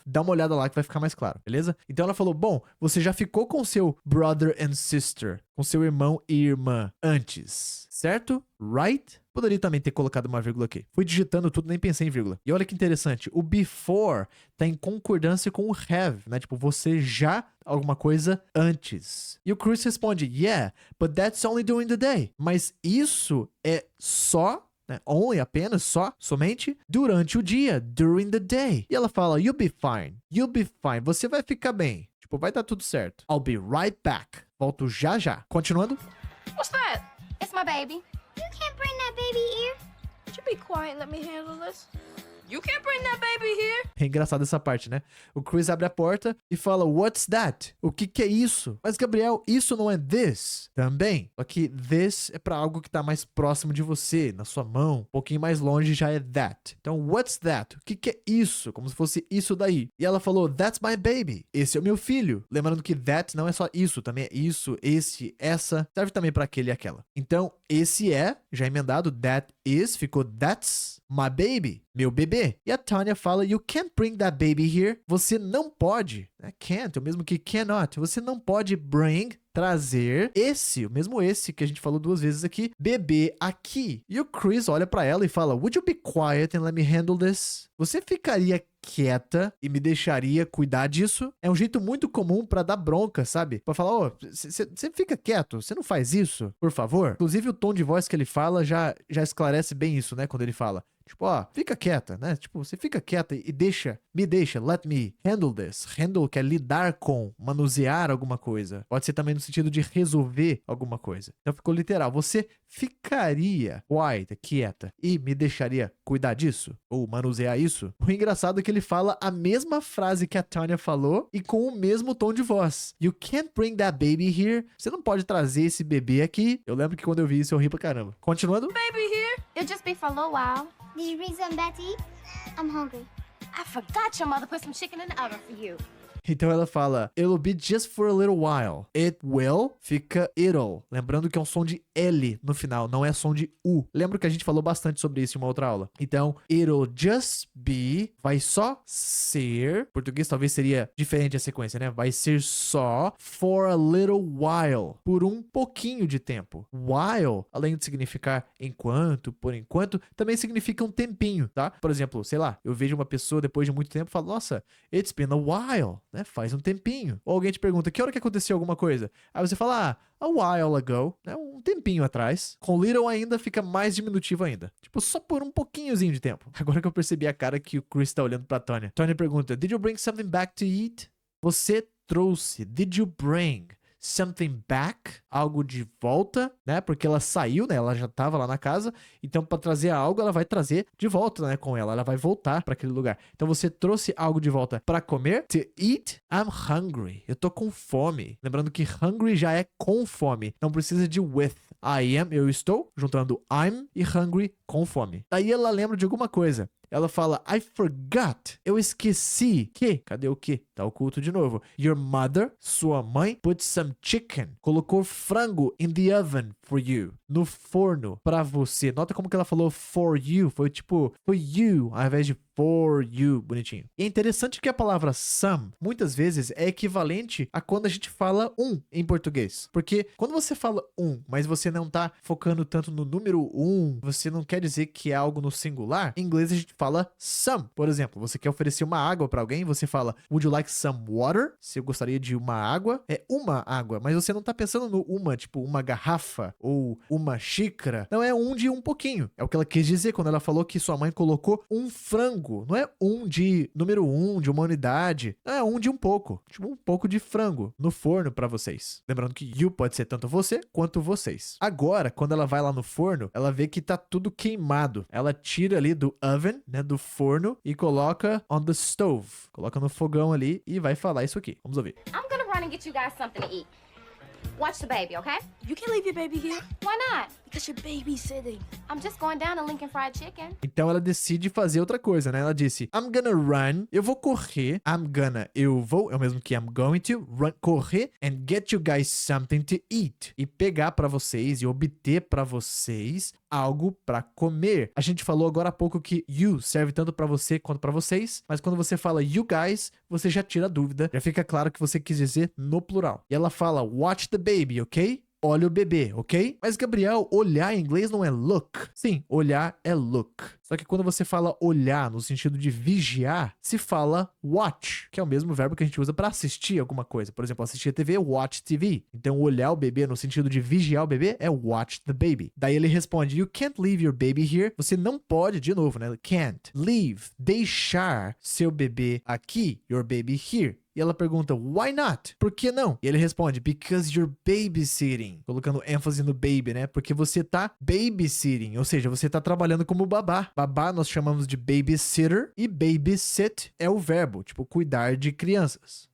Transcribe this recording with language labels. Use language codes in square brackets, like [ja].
[pt] Dá uma olhada lá que vai ficar mais claro, beleza? Então ela falou, bom, você já ficou com seu [en] brother and sister, [pt] com seu irmão e irmã antes, certo? [en] Right? [pt] Poderia também ter colocado uma vírgula aqui. Fui digitando tudo, nem pensei em vírgula. E olha que interessante, o before tá em concordância com o have, né? Tipo, você já alguma coisa antes. E o Chris responde, [en] yeah, but that's only during the day. [pt] Mas isso é só, né? Only, apenas, só, somente durante o dia, [en] during the day. [pt] E ela fala, [en] you'll be fine. You'll be fine. [pt] Você vai ficar bem. Tipo, vai dar tudo certo. [en] I'll be right back. [pt] Volto já já. Continuando. [en] What's that? It's my baby. You can't bring that baby here. Would you be quiet and let me handle this? You can't bring that baby here. [pt] É engraçado essa parte, né? O Chris abre a porta e fala, [en] what's that? [pt] O que é isso? Mas, Gabriel, isso não é this? Também. Só que this é pra algo que tá mais próximo de você, na sua mão. Um pouquinho mais longe já é that. Então, [en] what's that? [pt] O que é isso? Como se fosse isso daí. E ela falou, [en] that's my baby. [pt] Esse é o meu filho. Lembrando que that não é só isso, também é isso, esse, essa. Serve também pra aquele e aquela. Então, esse é, já emendado, [en] that is, [pt] ficou [en] that's my baby. [pt] Meu bebê. E a Tanya fala, [en] you can't bring that baby here. [pt] Você não pode, né? Can't, o mesmo que cannot. Você não pode bring, trazer esse, o mesmo esse que a gente falou 2 vezes aqui, bebê aqui. E o Chris olha pra ela e fala, [en] would you be quiet and let me handle this? [pt] Você ficaria quieta e me deixaria cuidar disso? É um jeito muito comum pra dar bronca, sabe? Pra falar, ô, você fica quieto, você não faz isso, por favor. Inclusive o tom de voz que ele fala já esclarece bem isso, né? Quando ele fala, tipo, ó, fica quieta, né? Tipo, você fica quieta e me deixa, [en] let me handle this. [pt] Handle quer lidar com, manusear alguma coisa. Pode ser também no sentido de resolver alguma coisa. Então ficou literal. Você ficaria quiet, quieta, e me deixaria cuidar disso? Ou manusear isso? O engraçado é que ele fala a mesma frase que a Tanya falou e com o mesmo tom de voz. [en] You can't bring that baby here. [pt] Você não pode trazer esse bebê aqui. Eu lembro que quando eu vi isso eu ri pra caramba. Continuando. [en] Baby here. It'll just be for a little while. Did you bring something back to eat? I'm hungry. I forgot your mother put some chicken in the oven for you. [pt] Então ela fala, [en] it'll be just for a little while. It will, fica it'll. [pt] Lembrando que é um som de L no final, não é som de U. Lembro que a gente falou bastante sobre isso em uma outra aula. Então, [en] it'll just be, [pt] vai só ser, em português talvez seria diferente a sequência, né? Vai ser só [en] for a little while, [pt] por um pouquinho de tempo. While, além de significar enquanto, por enquanto, também significa um tempinho, tá? Por exemplo, sei lá, eu vejo uma pessoa depois de muito tempo e falo, nossa, [en] it's been a while. [pt] Né? Faz um tempinho. Ou alguém te pergunta, que hora que aconteceu alguma coisa? Aí você fala, [en] a while ago, [pt] né? Um tempinho atrás. Com little ainda fica mais diminutivo ainda. Tipo, só por um pouquinhozinho de tempo. Agora que eu percebi a cara que o Chris tá olhando pra Tanya. Tanya pergunta, [en] did you bring something back to eat? [pt] Você trouxe? [en] Did you bring something back? [pt] Algo de volta, né? Porque ela saiu, né? Ela já tava lá na casa. Então, para trazer algo, ela vai trazer de volta, né? Com ela. Ela vai voltar para aquele lugar. Então, você trouxe algo de volta para comer? [en] To eat? I'm hungry. [pt] Eu tô com fome. Lembrando que hungry já é com fome. Não precisa de with. I am, eu estou, juntando I'm e hungry, com fome. Daí ela lembra de alguma coisa. Ela fala, [en] I forgot. [pt] Eu esqueci que. Cadê o que? Tá oculto de novo. [en] Your mother, [pt] sua mãe, [en] put some chicken. [pt] Colocou frango [en] in the oven for you. [pt] No forno, pra você. Nota como que ela falou [en] for you. [pt] Foi tipo, for you, ao invés de for you. Bonitinho. E é interessante que a palavra some, muitas vezes, é equivalente a quando a gente fala em português. Porque quando você fala mas você não tá focando tanto no número você não quer dizer que é algo no singular, em inglês a gente fala some. Por exemplo, você quer oferecer uma água pra alguém, você fala, [en] would you like some water? [pt] Se eu gostaria de uma água, é uma água. Mas você não tá pensando no tipo uma garrafa ou uma xícara. Não, é de um pouquinho. É o que ela quis dizer quando ela falou que sua mãe colocou um frango. Não é de número de uma unidade. Não, é de um pouco. Tipo um pouco de frango no forno pra vocês. Lembrando que you pode ser tanto você quanto vocês. Agora, quando ela vai lá no forno, ela vê que tá tudo queimado. Ela tira ali do oven, né, do forno, e coloca [en] on the stove. [pt] Coloca no fogão ali e vai falar isso aqui. Vamos ouvir. [en] I'm gonna run and get you guys something to eat. Watch the baby, okay? You can't leave your baby here Why not? because you're babysitting. I'm just going down to Lincoln Fried Chicken. [pt] Então ela decide fazer outra coisa, né? Ela disse, [en] I'm gonna run, [pt] eu vou correr, eu vou, é o mesmo que [en] I'm going to, [pt] run, correr, [en] and get you guys something to eat. [pt] E pegar pra vocês e obter pra vocês algo pra comer. A gente falou agora há pouco que you serve tanto pra você quanto pra vocês, mas quando você fala you guys, você já tira a dúvida, já fica claro que você quis dizer no plural. E ela fala, [en] watch the baby, ok? [pt] Olha o bebê, ok? Mas, Gabriel, olhar em inglês não é look. Sim, olhar é look. Só que quando você fala olhar no sentido de vigiar, se fala watch, que é o mesmo verbo que a gente usa para assistir alguma coisa. Por exemplo, assistir a TV, [en] watch TV. [pt] Então, olhar o bebê no sentido de vigiar o bebê é [en] watch the baby. [pt] Daí ele responde, [en] you can't leave your baby here. [pt] Você não pode, de novo, né? Can't leave, deixar seu bebê aqui, [en] your baby here. [pt] E ela pergunta, [en] why not? [pt] Por que não? E ele responde, [en] because you're babysitting. [pt] Colocando ênfase no baby, né? Porque você tá babysitting, ou seja, você tá trabalhando como babá. Babá nós chamamos de babysitter e babysit é o verbo, tipo, cuidar de crianças.